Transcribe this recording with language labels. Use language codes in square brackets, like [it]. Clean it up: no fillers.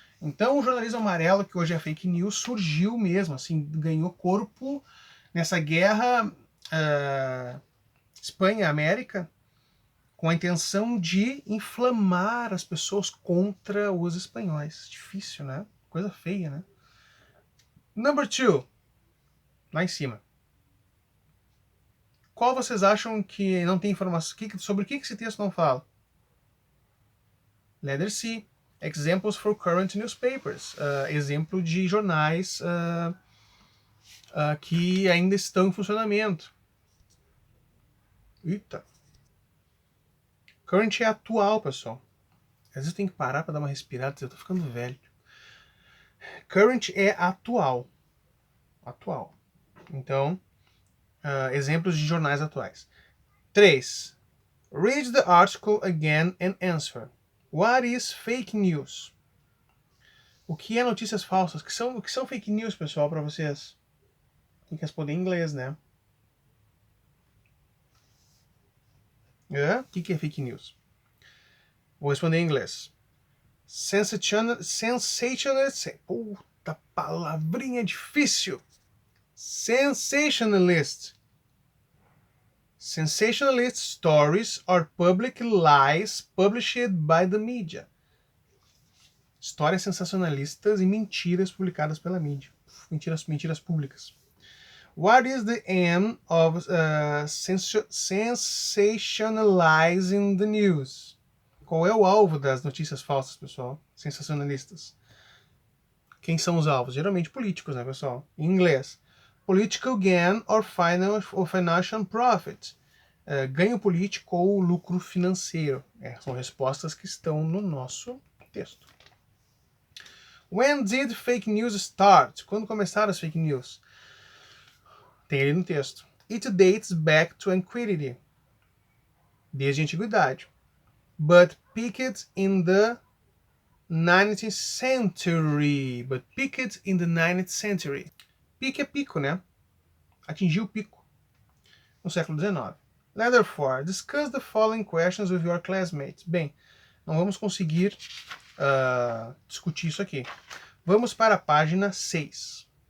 [pt] Então o jornalismo amarelo, que hoje é fake news, surgiu mesmo, assim, ganhou corpo nessa guerra Espanha-América, com a intenção de inflamar as pessoas contra os espanhóis. Difícil, né? Coisa feia, né? Number 2, lá em cima. Qual vocês acham que não tem informação? Sobre o que esse texto não fala? [en] Letter C. Examples for current newspapers. [pt] Exemplo de jornais que ainda estão em funcionamento. Eita. Current é atual, pessoal. Às vezes eu tenho que parar para dar uma respirada, eu tô ficando velho. Current é atual. Atual. Então, exemplos de jornais atuais. 3. [en] Read the article again and answer. What is fake news? [pt] O que é notícias falsas? O que são fake news, pessoal, para vocês? Tem que responder em inglês, né? O que é fake news? Vou responder em inglês. Sensationalist. Puta palavrinha difícil. [en] Sensationalist. Sensationalist stories are public lies published by the media. [pt] Histórias sensacionalistas e mentiras publicadas pela mídia. Mentiras públicas. [en] What is the aim of sensationalizing the news? [pt] Qual é o alvo das notícias falsas, pessoal? Sensacionalistas. Quem são os alvos? Geralmente políticos, né, pessoal? Em inglês. [en] Political gain or financial profit. [pt] Ganho político ou lucro financeiro. São respostas que estão no nosso texto. [en] When did fake news start? [pt] Quando começaram as fake news? Tem ali no texto. [en] It dates back to antiquity. [pt] Desde a antiguidade. [en] But peaked in the 19th century. [pt] Pique é pico, né? Atingiu o pico no século XIX. [en] Letter 4. Discuss the following questions with your classmates. [pt] Bem, não vamos conseguir discutir isso aqui. Vamos para a página 6.